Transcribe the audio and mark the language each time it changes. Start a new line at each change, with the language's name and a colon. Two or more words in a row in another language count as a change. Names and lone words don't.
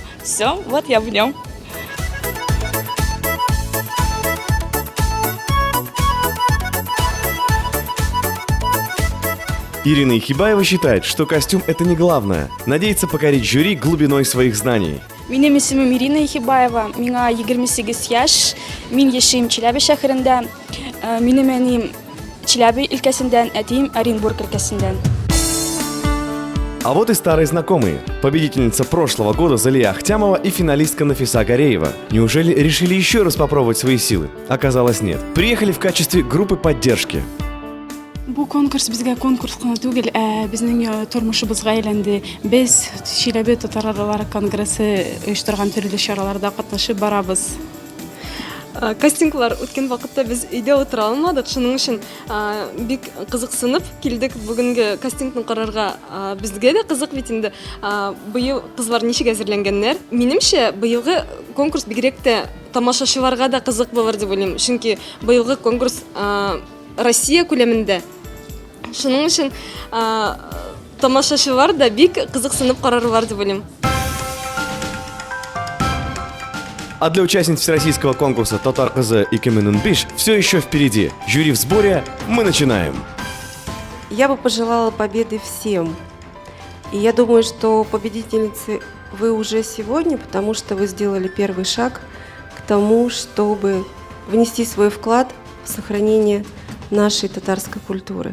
Russian: Все, вот я в нем. Ирина Ихибаева считает, что костюм – это не главное. Надеется покорить жюри глубиной своих знаний.
Tatar: Минем исемим Ирина Ихибаева. Миңа 28 яш. Мин яшим Челябі шәһәрендә. Минем әним Челябі өлкәсеннән, әтием Оренбург өлкәсеннән.
Russian: А вот и старые знакомые. Победительница прошлого года Залия Ахтямова и финалистка Нафиса Гареева. Неужели решили еще раз попробовать свои силы? Оказалось, нет. Приехали в качестве группы поддержки.
Tatar: Бу конкурс безгә конкурс кына түгел, безнең тормышыбызга әйләнде. Без Чиләбе татарлар конгрессы оештырган төрле чараларда катнашып барабыз. Кастинглар үткән вакытта без өйдә утыра алмадык. Шуның өчен бик кызыксынып килдек бүгенге кастингны карарга. Безгә дә кызык бит инде. Быел кызлар ничек әзерләнгәннәр? Минемчә, быелгы конкурс бигрәк тә тамашачыларга да кызык булыр дип уйлыйм. Чөнки быелгы конкурс Россия күләмендә. Шуның өчен тамашачылар да бик кызыксынып карарлар дип уйлыйм.
Russian: А для участниц всероссийского конкурса «Татар кызы» и «Кеменунбиш» все еще впереди. Жюри в сборе, мы начинаем. Я бы пожелала победы всем. И я думаю, что победительницы вы уже сегодня, потому что вы сделали первый шаг к тому, чтобы внести свой вклад в сохранение нашей татарской культуры.